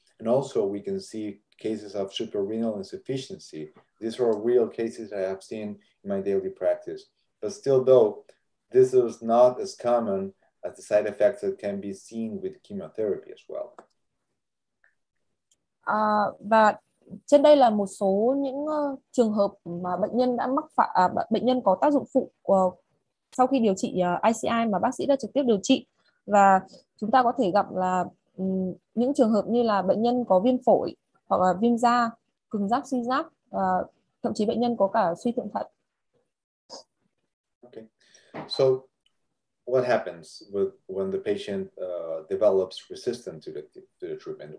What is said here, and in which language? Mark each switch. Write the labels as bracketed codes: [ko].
[en] And also we can see cases of suprarenal insufficiency. These are real cases I have seen in my daily practice. But still, though, this is not as common as the side effects that can be seen with chemotherapy as well. [vi] Và trên đây là một số những trường hợp mà bệnh nhân đã bệnh nhân có tác dụng phụ sau khi điều trị ICI mà bác sĩ đã trực tiếp điều trị. Và chúng ta có thể gặp là những trường hợp như là bệnh nhân có viêm phổi, hoặc là viêm da, cường giáp, suy giáp, thậm chí bệnh nhân có cả suy thượng thận. [en] Okay. So what happens when the patient develops resistance to the treatment?